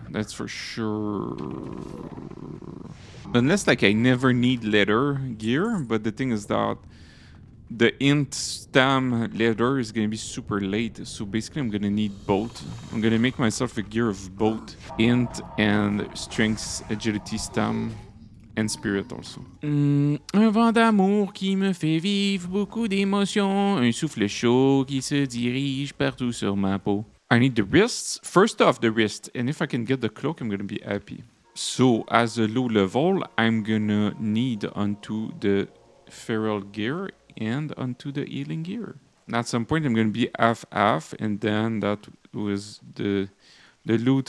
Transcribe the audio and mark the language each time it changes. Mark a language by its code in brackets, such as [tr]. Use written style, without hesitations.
[en] That's for sure. Unless like I never need leather gear. But the thing is that the int stam leather is gonna be super late. So basically I'm gonna need both. I'm gonna make myself a gear of both int and strength, agility stam. And spirit also. [fr] Un vent d'amour qui me fait vivre beaucoup d'émotions. Un souffle chaud qui se dirige partout sur ma peau. [en] I need the wrists. First off, the wrist. And if I can get the cloak, I'm gonna be happy. So, as a low level, I'm gonna need onto the feral gear and onto the healing gear. And at some point, I'm gonna be half-half. And then that was the loot.